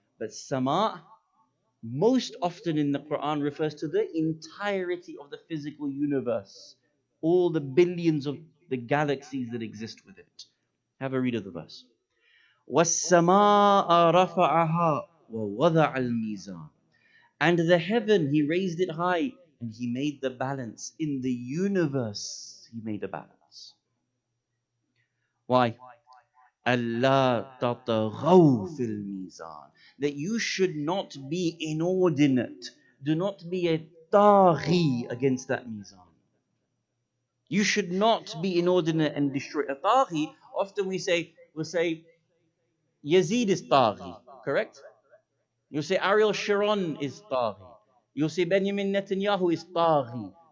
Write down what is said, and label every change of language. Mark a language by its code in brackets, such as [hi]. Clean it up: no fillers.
[en] But sama, most often in the Quran, refers to the entirety of the physical universe, all the billions of the galaxies that exist within it. Have a read of the verse. [ar] وَالسَّمَاءَ رَفَعَهَا وَوَضَعَ الْمِيزَانَ. [en] And the heaven, he raised it high, and he made the balance. In the universe, he made a balance. Why? [ar] Allah تَطْغَوْا فِي الْمِيزَانِ. [en] That you should not be inordinate. Do not be a taghi against that mizan. You should not be inordinate and destroy. A taghi, often we'll say, Yazid is taghi, correct? You'll say Ariel Sharon is taghi. You'll say Benjamin Netanyahu is taghi.